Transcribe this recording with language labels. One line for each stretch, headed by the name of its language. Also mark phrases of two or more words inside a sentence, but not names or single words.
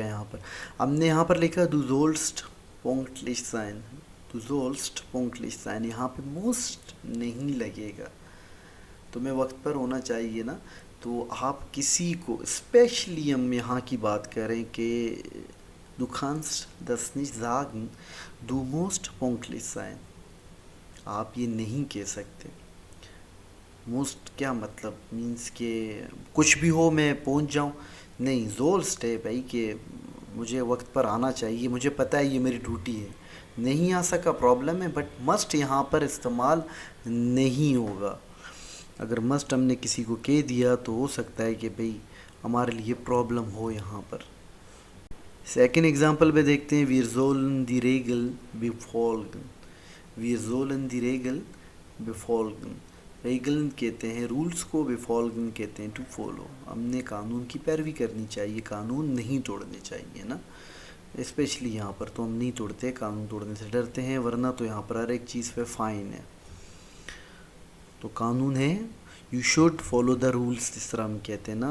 Hindi: यहाँ पर हमने यहाँ पर लिखा
German: du sollst pünktlich sein, du sollst pünktlich sein,
Hindi: यहाँ पे मोस्ट नहीं लगेगा, तुम्हें वक्त पर होना चाहिए ना। तो आप किसी को स्पेशली, हम यहाँ की बात करें कि
German: du kannst das nicht sagen du musst pünktlich sein,
Hindi: आप ये नहीं कह सकते। मोस्ट क्या मतलब, मीन्स के कुछ भी हो मैं पहुंच जाऊं, नहीं। जोल्स्ट है भाई कि मुझे वक्त पर आना चाहिए, मुझे पता है ये मेरी ड्यूटी है। नहीं आ सका प्रॉब्लम है,
English: but must
Hindi: यहाँ पर इस्तेमाल नहीं होगा। अगर मस्ट हमने किसी को कह दिया तो हो सकता है कि भाई हमारे लिए प्रॉब्लम हो यहाँ पर। सेकेंड एग्जांपल पे देखते हैं,
German: wir sollen die Regel befolgen, wir sollen die Regel befolgen,
Hindi: रेगल कहते हैं रूल्स को, befolgen कहते हैं
English: to follow.
Hindi: हमने कानून की पैरवी करनी चाहिए, कानून नहीं तोड़ने चाहिए ना। स्पेशली यहाँ पर तो हम नहीं तोड़ते, कानून तोड़ने से डरते हैं, वरना तो यहाँ पर हर एक चीज़ पे फाइन है। तो कानून है,
English: you should follow the rules,
Hindi: जिस तरह हम कहते हैं ना।